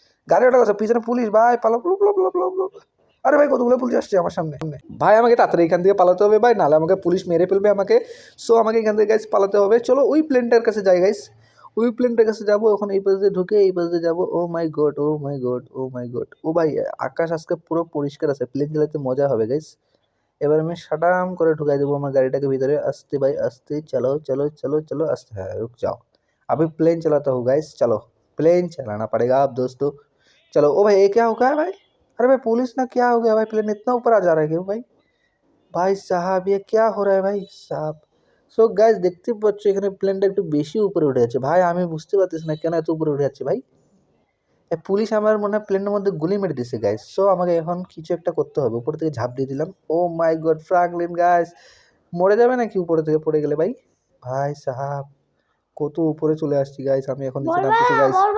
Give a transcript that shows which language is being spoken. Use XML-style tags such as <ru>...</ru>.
<bn>গাড়ি অর্ডার করছে, পিছনে পুলিশ ভাই, পালো পালো পালো পালো পালো পালো। আরে ভাই কতগুলো পুলিশ আসছে আমার সামনে সামনে ভাই, আমাকে তাড়াতাড়ি এখান থেকে পালাতে হবে ভাই, নাহলে আমাকে পুলিশ মেরে ফেলবে আমাকে। সো আমাকে এখান থেকে গাইস পালাতে হবে। চলো ওই প্লেনটার কাছে যাই গাইস, ওই প্লেনটার কাছে যাবো। এখন এই পাশে ঢুকে এই পাশে যাবো। ও মাই গড ও মাই গড ও মাই গড। ও ভাই আকাশ আজকে পুরো পরিষ্কার আছে, প্লেন চালাতে মজা হবে গাইস। এবার আমি সাটাম করে ঢুকাই দেবো আমার গাড়িটাকে ভিতরে। আস্তে ভাই আস্তে,</bn> <hi>चलो चलो चलो चलो आस्ते। हाँ रुक जाओ, अभी प्लेन चलाता हूँ गाइस। चलो प्लेन चलाना पड़ेगा आप दोस्तों। चलो। ओ भाई ये क्या हो गया है भाई? अरे भाई पुलिस ना, क्या हो गया भाई? प्लेन इतना ऊपर आ जा रहा है क्यों भाई? भाई साहब ये क्या हो रहा है भाई साहब?</hi> <bn>সো গাইস দেখতে পাচ্ছ এখানে প্লেনটা একটু বেশি উপরে উঠে যাচ্ছে ভাই, আমি বুঝতে পারতেছি না কেন এত উপরে উঠে যাচ্ছে ভাই। পুলিশ আমার মনে হয় প্লেনের মধ্যে গুলি মেরে দিছে গাইস। সো আমাকে এখন কিছু একটা করতে হবে, উপর থেকে ঝাঁপ দিয়ে দিলাম। ও মাই গড ফ্রাঙ্কলিন গাইস, মরে যাবে নাকি উপরে থেকে পড়ে গেলে ভাই? ভাই সাহাব কত উপরে চলে আসছি গাইস, আমি এখন নিচে নামতেছি গাইস।</bn>